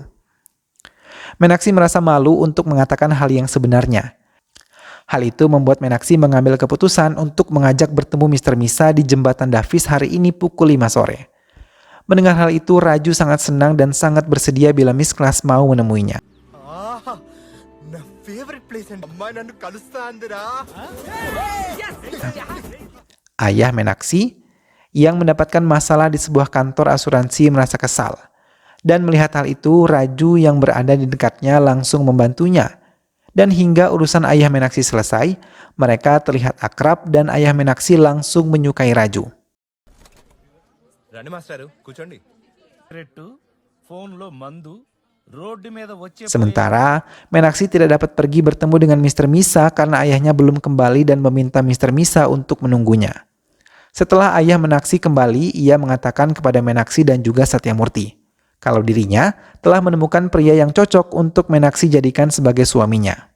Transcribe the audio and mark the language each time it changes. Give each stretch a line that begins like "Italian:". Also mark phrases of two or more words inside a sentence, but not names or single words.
Indonesian: Meenakshi merasa malu untuk mengatakan hal yang sebenarnya. Hal itu membuat Meenakshi mengambil keputusan untuk mengajak bertemu Mr. Misa di jembatan Davis hari ini pukul 5 sore. Mendengar hal itu, Raju sangat senang dan sangat bersedia bila Miss Class mau menemuinya.
Telugu: నా
English: favorite place
Telugu: అండి అమ్మాయి నన్ను కలుస్తా అందరా
Indonesian: Ayah Meenakshi yang mendapatkan masalah di sebuah kantor asuransi merasa kesal. Dan melihat hal itu, Raju yang berada di dekatnya langsung membantunya. Dan hingga urusan ayah Meenakshi selesai, mereka terlihat akrab dan ayah Meenakshi langsung menyukai Raju.
Telugu: రండి మాస్టారు కూర్చోండి ఫోన్లో మందు రోడ్డు మీద వచ్చే
Indonesian: Sementara, Meenakshi tidak dapat pergi bertemu dengan Mr. Misa karena ayahnya belum kembali dan meminta Mr. Misa untuk menunggunya. Setelah ayah Meenakshi kembali, ia mengatakan kepada Meenakshi dan juga Satyamurti kalau dirinya telah menemukan pria yang cocok untuk Meenakshi jadikan sebagai suaminya.